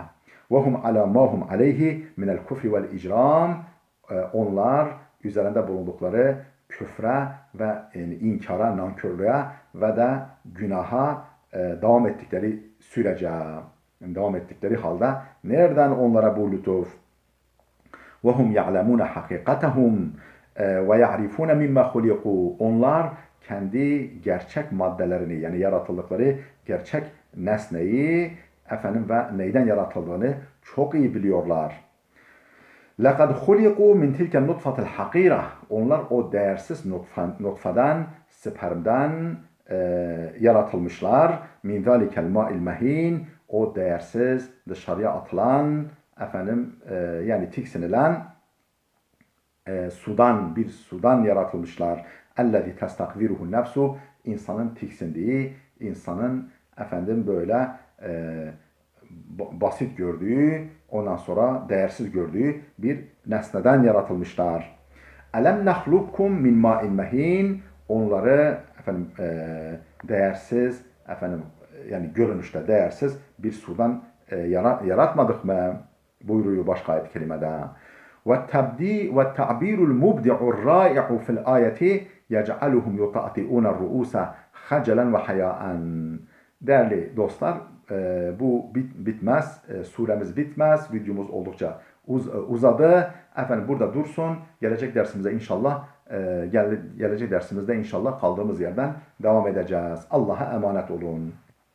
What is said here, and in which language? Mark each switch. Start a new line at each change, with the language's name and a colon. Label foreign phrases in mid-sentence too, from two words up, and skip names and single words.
Arabic: وهم على ما هم عليه من الكفر والإجرام,
Turkish: onlar üzerinde bulundukları küfre ve inkara, nankörlüğe ve de günaha devam ettikleri sürece, devam ettikleri halde nereden onlara bu lütuf?
Arabic: وَهُمْ يَعْلَمُونَ حَقِيقَتَهُمْ وَيَعْرِفُونَ مِمَّا خُلِقُوا,
Turkish: onlar kendi gerçek maddelerini, yani yaratıldıkları gerçek nesneyi ve neyden yaratıldığını çok iyi biliyorlar.
Arabic: لَقَدْ خُلِقُوا مِنْ تِلْكَ النُّطْفَةِ الْحَقِيرَةِ,
Turkish: onlar o değersiz nutfeden, spermden yaratılmışlar.
Arabic: مِنْ ذَٰلِكَ الْمَاءِ الْمَه۪ينَ,
Turkish: o değersiz, dışarıya atılan, yani tiksinilen bir sudan yaratılmışlar.
Arabic: اَلَّذِي تَسْتَقْذِرُهُ النَّفْسُ,
Turkish: insanın tiksindiği, insanın böyle basit gördüğü, ondan sonra değersiz gördüğü bir nesneden yaratılmışlar.
Arabic: ألم نخلقكم من ماء مهين,
Turkish: onları değersiz, efendim yani görünüşte değersiz bir sudan yaratmadık mı? Buyuruyor başka ayet-i kerimede.
Arabic: وَالتَّعْبِيرُ الْمُبْدِعُ الرَّائِعُ فِي الْآيَةِ يَجْعَلُهُمْ يُطَأْطِئُونَ الرُّؤُوسَ خَجَلًا وَحَيَاءً.
Turkish: Değerli dostlar, bu bitmez, suremiz bitmez, videomuz oldukça uzadı. Efendim burada dursun. Gelecek dersimize inşallah, gelecek dersimizde inşallah kaldığımız yerden devam edeceğiz. Allah'a emanet olun.